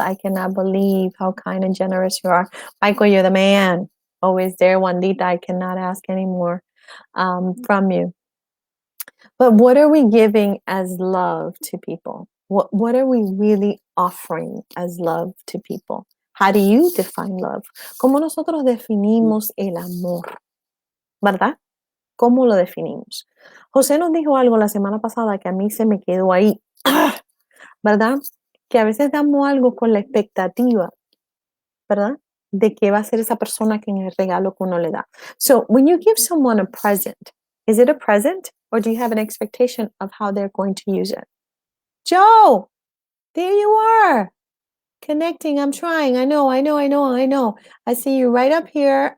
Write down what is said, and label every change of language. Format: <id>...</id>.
<en>I cannot believe how kind and generous you are. Michael, you're the man. Always there. Juanita, I cannot ask any more from you. But what are we giving as love to people? What are we really offering as love to people? How do you define love?</en> <es>¿Cómo nosotros definimos el amor? ¿Verdad? ¿Cómo lo definimos? José nos dijo algo la semana pasada que a mí se me quedó ahí, ¿verdad? Que a veces damos algo con la expectativa, ¿verdad? De que va a ser esa persona que en el regalo que uno le da.</es> <en>So, when you give someone a present, is it a present or do you have an expectation of how they're going to use it? Joe, there you are. Connecting, I'm trying. I know. I see you right up here.</en>